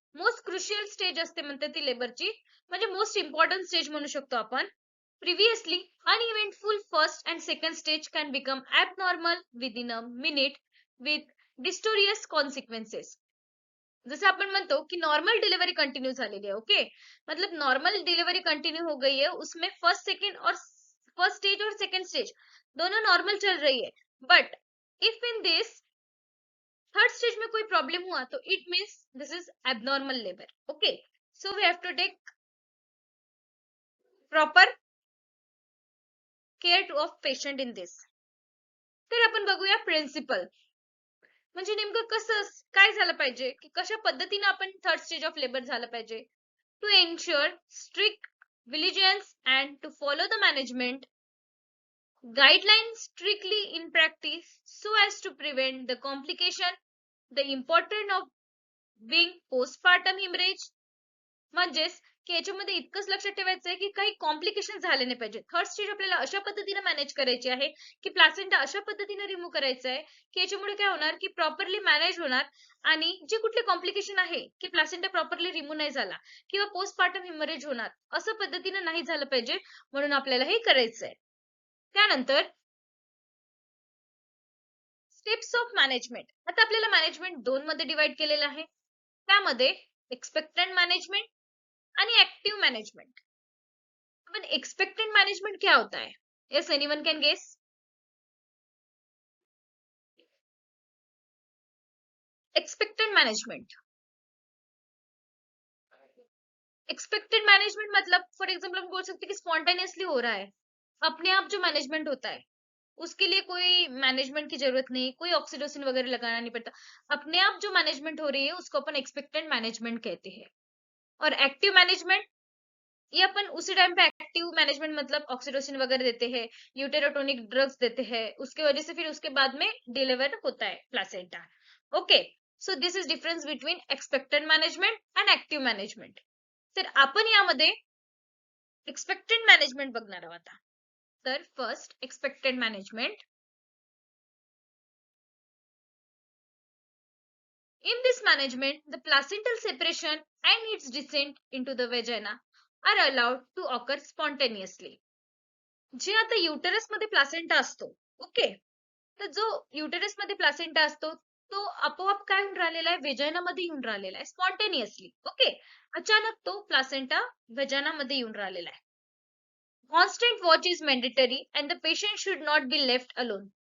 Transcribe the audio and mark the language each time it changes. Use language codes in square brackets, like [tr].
[en] most crucial stage [mr] असते म्हणते ती लेबरची, म्हणजे [en] most important stage [mr] म्हणू शकतो आपण. [en] Previously uneventful first and second stage can become abnormal within a minute with disastrous consequences. [hi] जैसे अपन [mr] म्हणतो कि नॉर्मल डिलीवरी कंटिन्यू झालेली [hi] है. ओके, मतलब नॉर्मल डिलीवरी कंटिन्यू हो गई है, उसमें फर्स्ट सेकंड और फर्स्ट स्टेज और सेकंड स्टेज दोनों नॉर्मल चल रही है. [en] but if in this third stage [hi] में कोई प्रॉब्लम हुआ तो [en] It means this is abnormal labour. Okay, so we have to take proper care of patient in this. [mr] तर आपण बघूया प्रिन्सिपल, म्हणजे नेमकं कसं काय झालं पाहिजे की कशा पद्धतीने आपण थर्ड स्टेज ऑफ लेबर झालं पाहिजे. [en] To ensure strict vigilance and to follow the management guidelines strictly in practice so as to prevent the complication, the importance of being postpartum hemorrhage. [mr] म्हणजेच की याच्यामध्ये इतकंच लक्षात ठेवायचं आहे की काही कॉम्प्लिकेशन झाले नाही पाहिजे. थर्ड स्टेज आपल्याला अशा पद्धतीने मॅनेज करायची आहे की प्लासेंटा अशा पद्धतीने रिमूव्ह करायचं आहे की याच्यामुळे काय होणार की प्रॉपरली मॅनेज होणार आणि जे कुठले कॉम्प्लिकेशन आहे की प्लासेंटा प्रॉपरली रिमूव्ह नाही झाला किंवा पोस्टपार्टम हिमरेज होणार असं पद्धतीने नाही झालं पाहिजे, म्हणून आपल्याला हे करायचं आहे. त्यानंतर स्टेप्स ऑफ मॅनेजमेंट. आता आपल्याला मॅनेजमेंट दोन मध्ये डिवाइड केलेलं आहे. त्यामध्ये एक्सपेक्टंट मॅनेजमेंट आणि एक्टिव मैनेजमेंट. [hi] अपन एक्सपेक्टेड मैनेजमेंट क्या होता है? [en] Yes, anyone can guess? [hi] Expected management, expected management मतलब [en] for example [hi] हम बोल सकते हैं कि स्पॉन्टेनियसली हो रहा है, अपने आप जो मैनेजमेंट होता है उसके लिए कोई मैनेजमेंट की जरूरत नहीं, कोई ऑक्सीटोसिन वगैरह लगाना नहीं पड़ता, अपने आप जो मैनेजमेंट हो रही है उसको अपन एक्सपेक्टेड मैनेजमेंट कहते हैं. और एक्टिव मैनेजमेंट, ये अपन उसी टाइम पे एक्टिव मैनेजमेंट मतलब ऑक्सीटोसिन वगैरह देते हैं, यूटेरोटोनिक ड्रग्स देते हैं, उसके वजह से फिर उसके बाद में डिलीवर होता है placenta. [en] Okay, so this is difference between expected management and active management. [mr] तर आपण यामध्ये एक्सपेक्टेड मॅनेजमेंट बघणार आहोत आता. तर first expected management. [en] In this management, the placental separation and its descent into the vagina are allowed to occur spontaneously. [mr] जे आता uterus मध्ये प्लासेंटा असतो, ओके, तर जो युटेरस मध्ये प्लासेंटा असतो तो आपोआप काय होऊन राहिलेला आहे, वेजाइना मध्ये येऊन राहिलेला आहे स्पॉन्टेनियसली. ओके, अचानक तो प्लासेंटा वेजाइना मध्ये येऊन राहिलेला आहे. [en] Constant watch is mandatory and the patient should not be left alone.